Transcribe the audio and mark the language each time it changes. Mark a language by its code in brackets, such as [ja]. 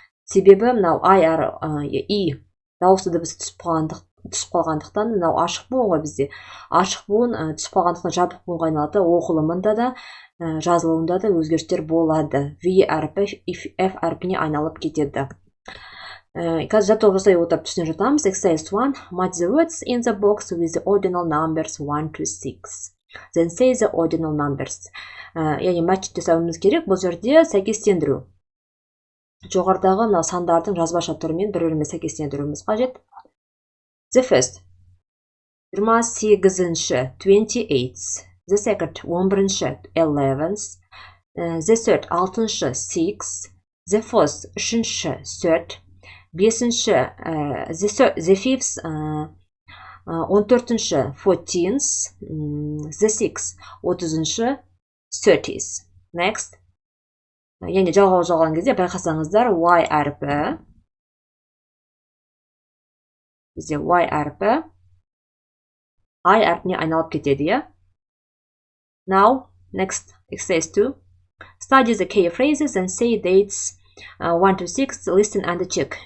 [kk] Себебі мынау i дауысты дыбыс түсіп қалғандықтан мынау ашық буын ғой бізде. Ашық буын түсіп қалғандықтан жабық буынға айналады. Оқылымында да жазылуында да өзгерістер болады. V әрпі F әрпіне айналып кетеді. Қазір жаттығу жасай отырып түсіне жатамыз. [en] Exercise 1. Match the words in the box with the ordinal numbers 1 to 6. Then say the ordinal numbers. [kk] Яғни матч жасауымыз керек. Бұл жерде сәйкестендіру. Жоғарыдағы сандардың жазбаша түрімен бір-бірімен сәйкестендіруіміз қажет. [en] The first. 28-ші 28. The second. 11-ші 11. The third. 6-ші 6. The fourth. 3-ші 3. 5-ші the fifth 14-ші 14th. The sixth 30-ші 30th. Next. [kk] Яғни жалғау жалған кезде байқасаңыздар y әрпі бізде y әрпі I әрпіне айналып кетеді, иә? [en] Now, next exercise 2. Study the key phrases and say dates 1 to 6, listen and check.